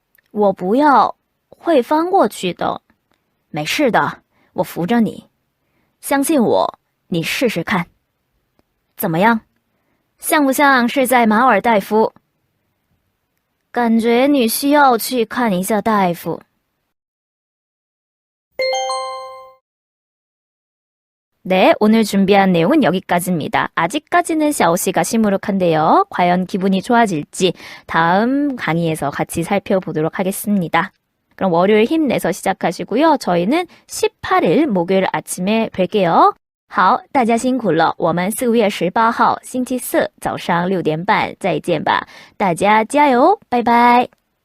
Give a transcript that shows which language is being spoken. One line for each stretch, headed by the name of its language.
Chinese: 我不要，会翻过去的。没事的，我扶着你。相信我，你试试看。怎么样？像不像是在马尔代夫？感觉你需要去看一下大夫。
Korean: 네, 오늘 준비한 내용은 여기까지입니다. 아직까지는 샤오씨가 시무룩한데요. 과연 기분이 좋아질지 다음 강의에서 같이 살펴보도록 하겠습니다. 그럼 월요일 힘내서 시작하시고요. 저희는 18일 목요일 아침에 뵐게요.
Chinese: 好，大家辛苦了，我们4月18号星期四早上6点半再见吧，大家加油，拜拜。